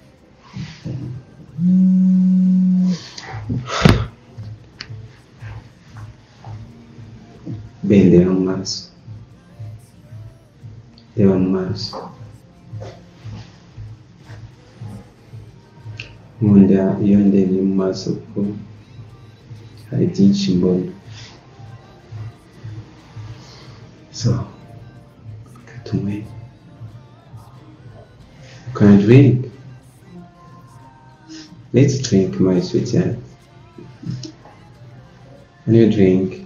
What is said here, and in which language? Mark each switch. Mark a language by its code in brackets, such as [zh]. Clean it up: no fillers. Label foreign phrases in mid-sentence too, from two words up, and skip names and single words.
[rw] bendera mu maso reba mu maso nkunda iyo ndebye mu maso kuko hari byinshi mbona so katume [en] can I drink? Let's drink, my sweetheart. Can you drink?